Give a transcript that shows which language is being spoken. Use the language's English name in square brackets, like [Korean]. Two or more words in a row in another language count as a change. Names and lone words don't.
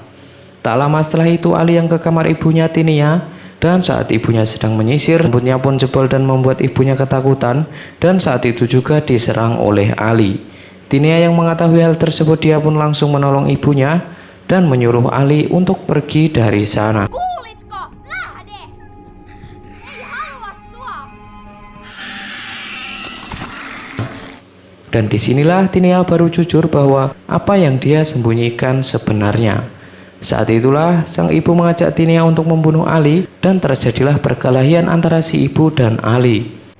[Indonesian] Tak lama setelah itu, Ali yang ke kamar ibunya Tinia, dan saat ibunya sedang menyisir, rambutnya pun jebol dan membuat ibunya ketakutan, dan saat itu juga diserang oleh Ali. Tinia yang mengetahui hal tersebut, dia pun langsung menolong ibunya dan menyuruh Ali untuk pergi dari sana. [Finnish] Kuulitko? Lähde! Ei halua sua! [Indonesian] Dan disinilah Tinia baru jujur bahwa apa yang dia sembunyikan sebenarnya. Saat itulah sang ibu mengajak Tinia untuk membunuh Ali, dan terjadilah perkelahian antara si ibu dan Ali.